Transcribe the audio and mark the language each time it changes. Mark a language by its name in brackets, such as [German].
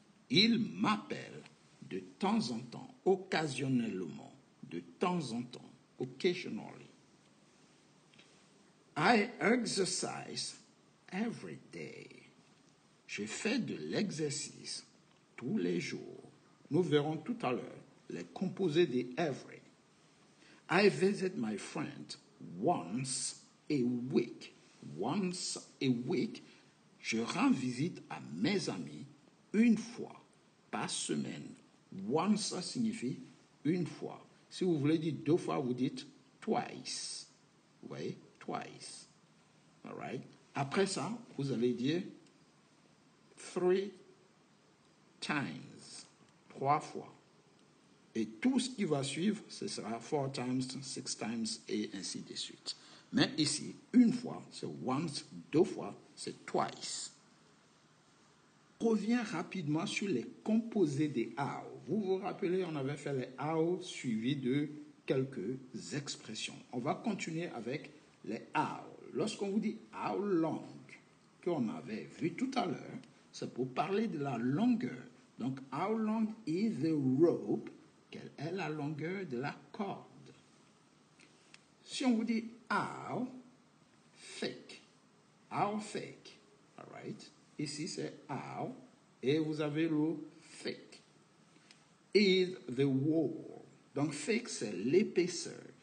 [French] Il m'appelle de temps en temps, occasionnellement, de temps en temps, occasionally. [English] I exercise every day. [French] Je fais de l'exercice tous les jours. Nous verrons tout à l'heure les composés de every. [English] I visit my friend once a week. Once a week, [French] je rends visite à mes amis une fois par semaine. Once, ça signifie une fois. Si vous voulez dire deux fois, vous dites twice. Oui, twice. [English] All right? [French] Après ça, vous allez dire 3 times. 3 fois. Et tout ce qui va suivre, ce sera 4 times, 6 times, et ainsi de suite. Mais ici, une fois, c'est once, deux fois, c'est twice. On revient rapidement sur les composés des how. Vous vous rappelez, on avait fait les how suivis de quelques expressions. On va continuer avec les how. Lorsqu'on vous dit how long, qu'on avait vu tout à l'heure, c'est pour parler de la longueur. [English] Donc, how long is the rope? [French] Quelle est la longueur de la corde? Si on vous dit [English] how thick, all right? [French] Ici c'est how et vous avez le thick. [English] Is the wall. [French] Donc thick c'est l'épaisseur.